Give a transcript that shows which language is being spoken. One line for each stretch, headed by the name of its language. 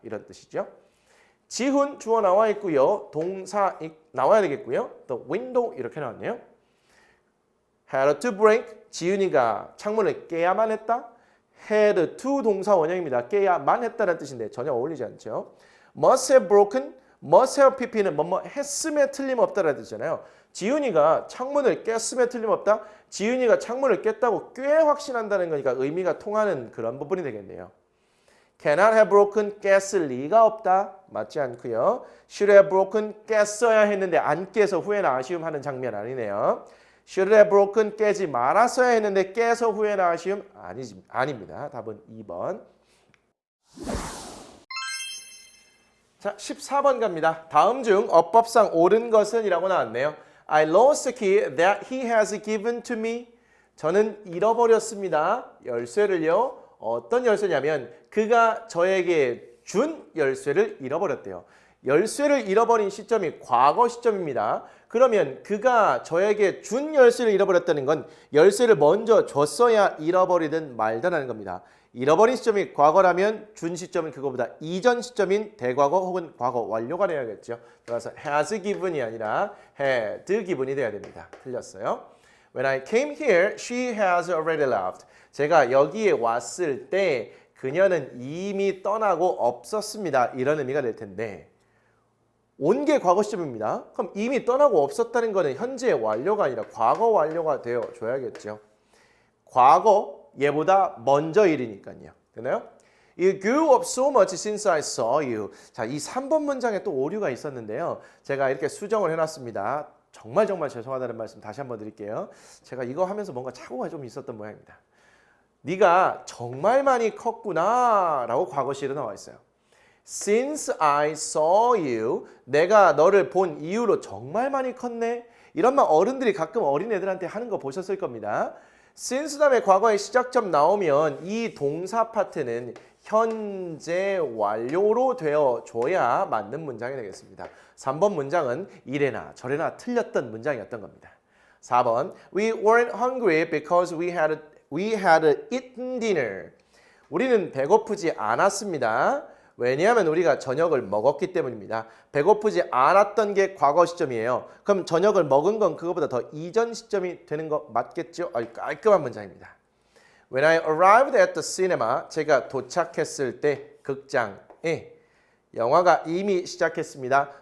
Korean: 이런 뜻이죠. 지훈 주어 나와 있고요. 동사 나와야 되겠고요.
English: The window
Korean: 이렇게 나왔네요.
English: had to break
Korean: 지훈이가 창문을 깨야만 했다. had to 동사 원형입니다. 깨야만 했다는 뜻인데 전혀 어울리지 않죠.
English: must have broken, must have pp는
Korean: 뭐뭐 했음에 틀림없다라는 뜻이잖아요. 지훈이가 창문을 깼음에 틀림없다. 지훈이가 창문을 깼다고 꽤 확신한다는 거니까 의미가 통하는 그런 부분이 되겠네요.
English: cannot have broken
Korean: 깼을 리가 없다. 맞지 않고요.
English: should have broken
Korean: 깼어야 했는데 안 깨서 후회나 아쉬움 하는 장면 아니네요.
English: should have broken
Korean: 깨지 말았어야 했는데 깨서 후회나 아쉬움 아닙니다. 답은 2번. 자, 14번 갑니다. 다음 중 어법상 옳은 것은 이라고 나왔네요.
English: I lost the key that he has given to me.
Korean: 저는 잃어버렸습니다. 열쇠를요. 어떤 열쇠냐면 그가 저에게 준 열쇠를 잃어버렸대요. 열쇠를 잃어버린 시점이 과거 시점입니다. 그러면 그가 저에게 준 열쇠를 잃어버렸다는 건 열쇠를 먼저 줬어야 잃어버리든 말든하는 겁니다. 잃어버린 시점이 과거라면 준 시점은 그거보다 이전 시점인 대과거 혹은 과거 완료가 되어야겠죠. 따라서 has given이 아니라 had given이 돼야 됩니다. 틀렸어요.
English: When I came here, she has already left.
Korean: 제가 여기에 왔을 때 그녀는 이미 떠나고 없었습니다. 이런 의미가 될 텐데 온 게 과거 시점입니다. 그럼 이미 떠나고 없었다는 거는 현재 완료가 아니라 과거 완료가 되어줘야겠죠. 과거 얘보다 먼저 일이니까요. 되나요?
English: You grew up so much since I saw you.
Korean: 자, 이 3번 문장에 또 오류가 있었는데요. 제가 이렇게 수정을 해놨습니다. 정말 죄송하다는 말씀 다시 한번 드릴게요. 제가 이거 하면서 뭔가 착오가 좀 있었던 모양입니다. 네가 정말 많이 컸구나 라고 과거시로 나와 있어요.
English: Since I saw you,
Korean: 내가 너를 본 이후로 정말 많이 컸네. 이런 말 어른들이 가끔 어린애들한테 하는 거 보셨을 겁니다. since 다음에 과거의 시작점 나오면 이 동사 파트는 현재 완료로 되어줘야 맞는 문장이 되겠습니다. 3번 문장은 이래나 저래나 틀렸던 문장이었던 겁니다.
English: 4번 We weren't hungry because we had eaten dinner.
Korean: 우리는 배고프지 않았습니다. 왜냐하면 우리가 저녁을 먹었기 때문입니다. 배고프지 않았던 게 과거 시점이에요. 그럼 저녁을 먹은 건 그거보다 더 이전 시점이 되는 거 맞겠죠? 아주 깔끔한 문장입니다.
English: When I arrived at the cinema,
Korean: 제가 도착했을 때 극장에 영화가 이미 시작했습니다.